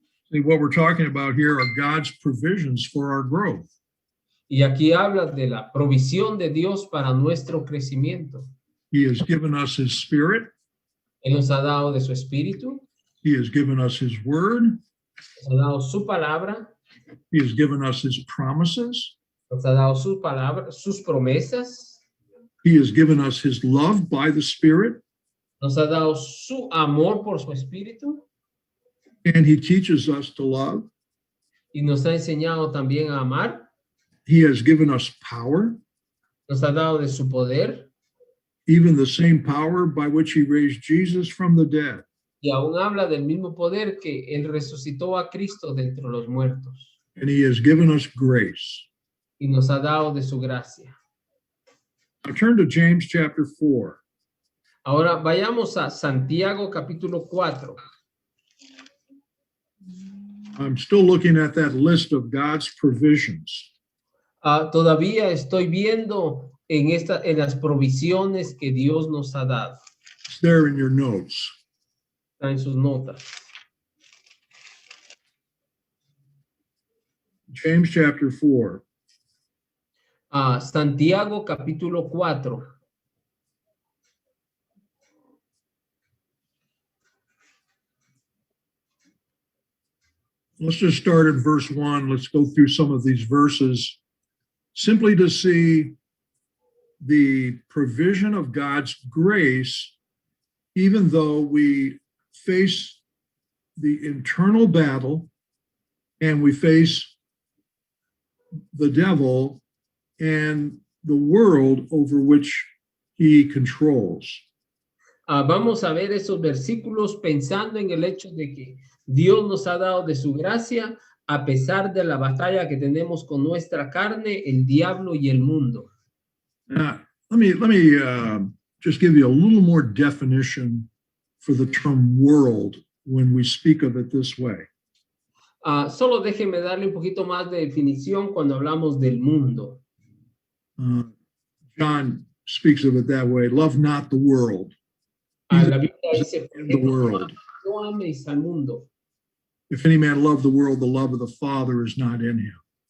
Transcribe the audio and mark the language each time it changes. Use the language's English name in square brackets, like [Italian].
[English] See, what we're talking about here are God's provisions for our growth. [Spanish] Y aquí habla de la provisión de Dios para nuestro crecimiento. [English] He has given us His Spirit. [Spanish] Él nos ha dado de su espíritu, [English] He has given us His Word. [Spanish] nos ha dado su palabra, [English] He has given us His promises. [Spanish] nos ha dado su palabra, sus promesas, [English] He has given us His love by the Spirit. [Spanish] nos ha dado su amor por su espíritu [English] And He teaches us to love. [Spanish] y nos ha enseñado también a amar, [English] He has given us power, [Spanish] nos ha dado de su poder [English] even the same power by which He raised Jesus from the dead. [Spanish] y aún habla del mismo poder que Él resucitó a Cristo de entre los muertos [English] And He has given us grace. [Spanish] y nos ha dado de su gracia. [English] Now turn to James chapter 4. [Spanish] Ahora vayamos a Santiago capítulo 4. [English] I'm still looking at that list of God's provisions. [Spanish] Todavía estoy viendo en las provisiones que Dios nos ha dado. [English] It's there in your notes. [Spanish] Está en sus notas. [English] James chapter 4. [Spanish] Santiago capítulo 4. [English] Let's just start at verse 1. Let's go through some of these verses simply to see the provision of God's grace, even though we face the internal battle and we face the devil and the world over which he controls. [Spanish] Vamos a ver esos versículos pensando en el hecho de que Dios nos ha dado de su gracia a pesar de la batalla que tenemos con nuestra carne, el diablo y el mundo. [English] Let me just give you a little more definition for the term world when we speak of it this way. [Spanish] Solo déjenme darle un poquito más de definición cuando hablamos del mundo. [English] John speaks of it that way. Love not the world. [Spanish] La Biblia dice, [English] In the world. [Spanish] no améis al mundo. [English] If any man love the world, the love of the Father is not in him.